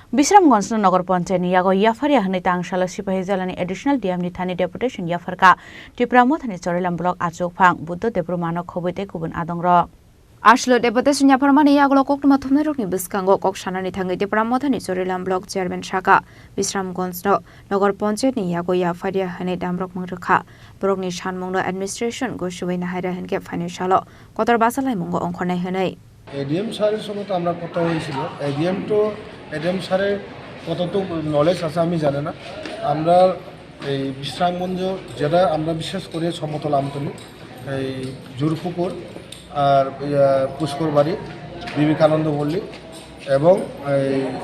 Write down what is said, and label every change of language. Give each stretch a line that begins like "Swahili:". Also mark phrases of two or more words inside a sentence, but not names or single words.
Kok Borok: Bisharamganj Nagar Panchayat Yago Yapharya Honwi Tangsalo Sepahijala
English: Additional DM
Kok Borok: Thani Deputation Yapharkha Tipra Motha Charilam Block Achukphang Budha Debbarmano Khobwi Kubun Adongrok Ashlo Deputation Yapharkha Yago Yapharya Biskango Kokshanani Thangi Tipra Motha Charilam Block Chairman Shaka Bisharamganj Nagar Panchayat Yago Yapharya Honwi Adongrok Mangrakha Borokni Shanmungno Administration Goshuwei Nahara Henke Financial Kotor Basalai Mungo Onkhonai Honai
Bangla: ADM স্যারের সঙ্গে তো আমরা কথা হয়েছিল ADM স্যারের কতটুক নলেজ আছে আমি জানি না আমরা এই বিশ্রামগঞ্জ যেটা আমরা বিশেষ করে সমতল আমতলী এই জোরপুকুর আর পুষ্করবাড়ি বিবেকানন্দ পল্লী এবং এই